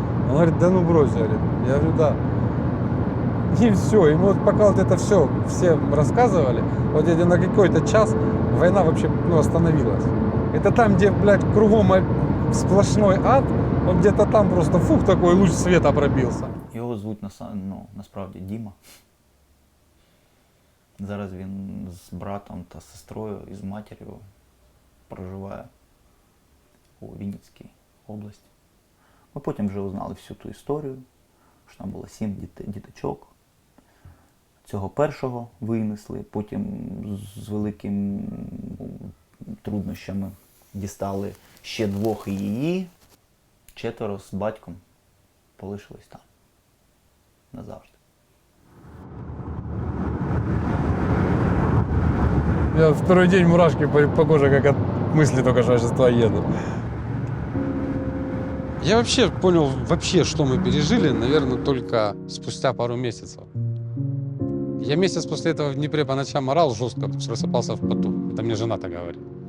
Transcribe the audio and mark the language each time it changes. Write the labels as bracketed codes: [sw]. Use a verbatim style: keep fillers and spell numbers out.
[ru] Она говорит, да ну брось, говорит. Я говорю, да. И все, и мы вот пока вот это все всем рассказывали, вот я на какой-то час война вообще, ну, остановилась. Это там, где, блядь, кругом сплошной ад, вот где-то там просто, фух, такой луч света пробился. [uk] Його звуть, на, ну, насправді, Діма. Зараз він з братом та сестрою і з матір'ю проживає у Вінницькій області. Ми потім вже узнали всю ту історію, що там було сім діт- діточок. Цього першого винесли, потім з великими труднощами дістали ще двох і її. Четверо з батьком полишились там назавжди. [ru] Я второй день мурашки по, по коже, как от мысли только что я сейчас туда еду. Я вообще понял, вообще, что мы пережили, наверное, только спустя пару месяцев. Я месяц после этого в Днепре по ночам орал жестко, просыпался в поту. Это мне жена так говорит.